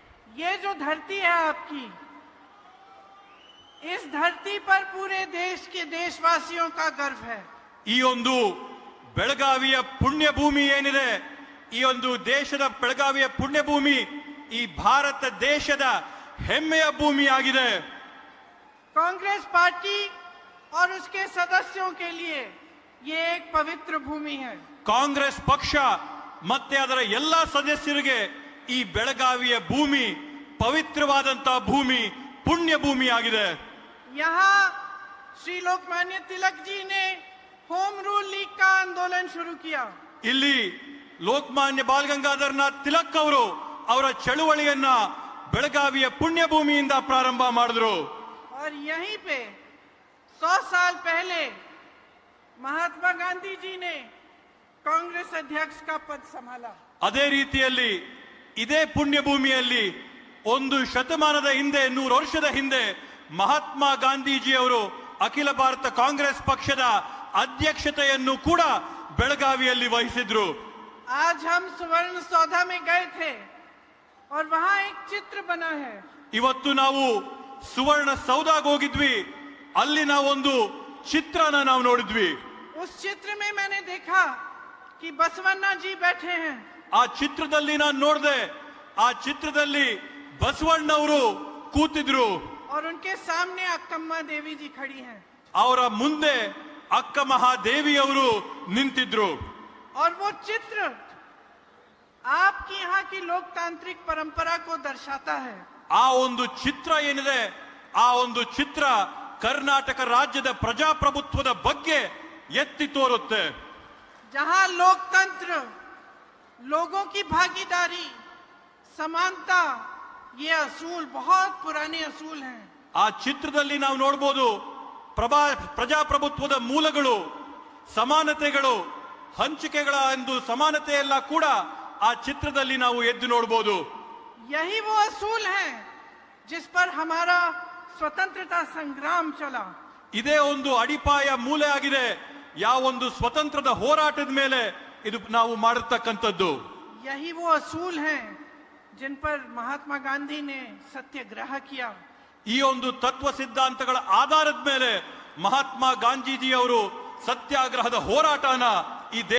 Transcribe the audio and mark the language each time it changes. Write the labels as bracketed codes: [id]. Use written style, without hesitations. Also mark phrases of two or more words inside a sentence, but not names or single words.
[hi] ये जो धरती है आपकी, इस धरती पर पूरे देश के देशवासियों का गर्व है। [kn] ಈ ಒಂದು ಬೆಳಗಾವಿಯ ಪುಣ್ಯ ಭೂಮಿ ಏನಿದೆ, ಈ ಒಂದು ದೇಶದ ಬೆಳಗಾವಿಯ ಪುಣ್ಯ ಭೂಮಿ ಈ ಭಾರತ ದೇಶದ ಹೆಮ್ಮೆಯ ಭೂಮಿ ಆಗಿದೆ। [hi] कांग्रेस पार्टी और उसके सदस्यों के लिए ये एक पवित्र भूमि है। [kn] ಕಾಂಗ್ರೆಸ್ ಪಕ್ಷ ಮತ್ತೆ ಅದರ ಎಲ್ಲ ಸದಸ್ಯರಿಗೆ ಈ ಬೆಳಗಾವಿಯ ಭೂಮಿ ಪವಿತ್ರವಾದಂತಹ ಭೂಮಿ, ಪುಣ್ಯ ಭೂಮಿ ಆಗಿದೆ। [hi] यहाँ श्री लोकमान्य तिलक जी ने होम रूल लीग का आंदोलन शुरू किया। [kn] ಇಲ್ಲಿ ಲೋಕಮಾನ್ಯ ಬಾಲ್ ಗಂಗಾಧರನಾಥ್ ತಿಲಕ್ ಅವರು ಅವರ ಚಳುವಳಿಯನ್ನ ಬೆಳಗಾವಿಯ ಪುಣ್ಯ ಭೂಮಿಯಿಂದ ಪ್ರಾರಂಭ ಮಾಡಿದ್ರು। [hi] और यहीं पे 100 साल पहले महात्मा गांधी जी ने कांग्रेस अध्यक्ष का पद संभाला। [kn] ಅದೇ ರೀತಿಯಲ್ಲಿ ಇದೇ ಪುಣ್ಯ ಭೂಮಿಯಲ್ಲಿ ಒಂದು ಶತಮಾನದ ಹಿಂದೆ, 100 ವರ್ಷದ ಹಿಂದೆ ಮಹಾತ್ಮ ಗಾಂಧೀಜಿ ಅವರು ಅಖಿಲ ಭಾರತ ಕಾಂಗ್ರೆಸ್ ಪಕ್ಷದ ಅಧ್ಯಕ್ಷತೆಯನ್ನು ಕೂಡ ಬೆಳಗಾವಿಯಲ್ಲಿ ವಹಿಸಿದ್ರು। [hi] आज हम सुवर्ण सौधा में गए थे और वहां एक चित्र बना है। [kn] ಇವತ್ತು ನಾವು ಸುವರ್ಣ ಸೌಧಾಗೆ ಹೋಗಿದ್ವಿ, ಅಲ್ಲಿ ನಾವೊಂದು ಚಿತ್ರನ ನಾವು ನೋಡಿದ್ವಿ। [hi] उस चित्र में मैंने देखा कि बसवन्ना जी बैठे हैं। [kn] ಆ ಚಿತ್ರದಲ್ಲಿ ನಾನು ನೋಡಿದೆ, ಆ ಚಿತ್ರದಲ್ಲಿ ಬಸವಣ್ಣವರು ಕೂತಿದ್ರು, [hi] और उनके सामने अक्कम्मा देवी जी खड़ी हैं। [kn] ಅವರ ಮುಂದೆ ಅಕ್ಕ ಮಹಾದೇವಿ ಅವರು ನಿಂತಿದ್ರು। [hi] और वो चित्र आपकी यहाँ की लोकतांत्रिक परंपरा को दर्शाता है। [kn] ಆ ಒಂದು ಚಿತ್ರ ಏನಿದೆ, ಆ ಒಂದು ಚಿತ್ರ ಕರ್ನಾಟಕ ರಾಜ್ಯದ ಪ್ರಜಾಪ್ರಭುತ್ವದ ಬಗ್ಗೆ ಎತ್ತಿ ತೋರುತ್ತೆ। [hi] जहाँ लोकतंत्र, लोगों की भागीदारी, समानता, ये असूल बहुत पुराने असूल हैं। [kn] ಆ ಚಿತ್ರದಲ್ಲಿ ನಾವು ನೋಡಬಹುದು ಪ್ರಜಾಪ್ರಭುತ್ವದ ಮೂಲಗಳು, ಸಮಾನತೆಗಳು, ಹಂಚಿಕೆಗಳ ಒಂದು ಸಮಾನತೆ ಎಲ್ಲ ಕೂಡ ಆ ಚಿತ್ರದಲ್ಲಿ ನಾವು ಎದ್ದು ನೋಡಬಹುದು। [hi] यही वो असूल है जिस पर हमारा स्वतंत्रता संग्राम चला। [kn] ಇದೇ ಒಂದು ಅಡಿಪಾಯ ಮೂಲೆ ಆಗಿದೆ ಯಾವ ಒಂದು ಸ್ವತಂತ್ರದ ಹೋರಾಟದ ಮೇಲೆ ಇದು ನಾವು ಮಾಡಿರ್ತಕ್ಕಂಥದ್ದು। [hi] यही वो असूल हैं जिन पर महात्मा गांधी ने सत्याग्रह किया। [kn] ಈ ಒಂದು ತತ್ವ ಸಿದ್ಧಾಂತಗಳ ಆಧಾರದ ಮೇಲೆ ಮಹಾತ್ಮ ಗಾಂಧೀಜಿ ಅವರು ಸತ್ಯಾಗ್ರಹದ ಹೋರಾಟನ ಈ